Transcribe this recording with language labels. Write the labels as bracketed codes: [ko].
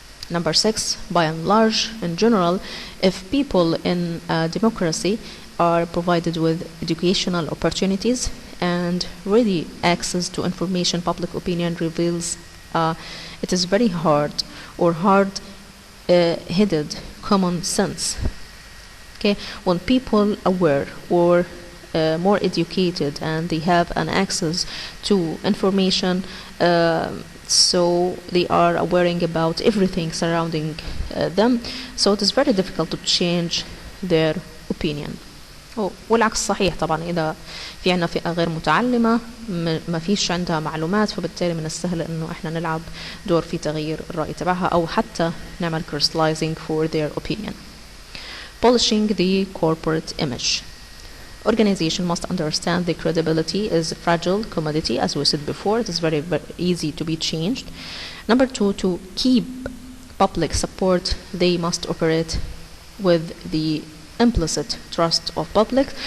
[en] Number 6, by and large, in general, if people in a democracy are provided with educational opportunities and ready access to information, public opinion reveals it is very hard or hard-headed common sense. Okay, when people aware or more educated and they have an access to information, so they are aware about everything surrounding them, so it is very difficult to change their opinion. [ar] والعكس صحيح طبعا، إذا في عنا فئة غير متعلمة ما فيش عندها معلومات، فبالتالي من السهل إنه إحنا نلعب دور في تغيير الرأي تبعها أو حتى نعمل [en] crystallizing for their opinion. Polishing the corporate image. Organization must understand the credibility is a fragile commodity, as we said before. It is very, very easy to be changed. Number 2, to keep public support, they must operate with the implicit trust of public.